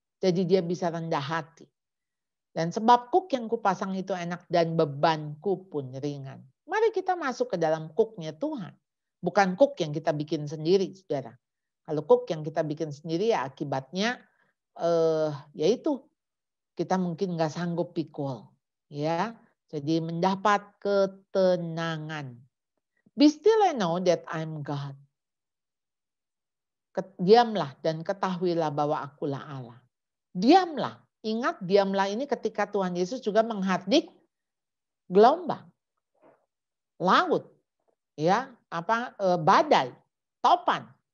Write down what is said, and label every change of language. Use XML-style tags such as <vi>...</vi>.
<id>Jadi dia bisa rendah hati. Dan sebab kuk yang kupasang itu enak dan bebanku pun ringan. Mari kita masuk ke dalam kuknya Tuhan. Bukan kuk yang kita bikin sendiri, saudara. Kalau kuk yang kita bikin sendiri ya akibatnya yaitu kita mungkin nggak sanggup pikul, ya. Jadi mendapat ketenangan.</id> <en>Be still and know that I'm God.</en> <id>Diamlah dan ketahuilah bahwa akulah Allah. Diamlah. Ingat diamlah ini ketika Tuhan Yesus juga menghardik gelombang, laut, ya, badai, topan.</id>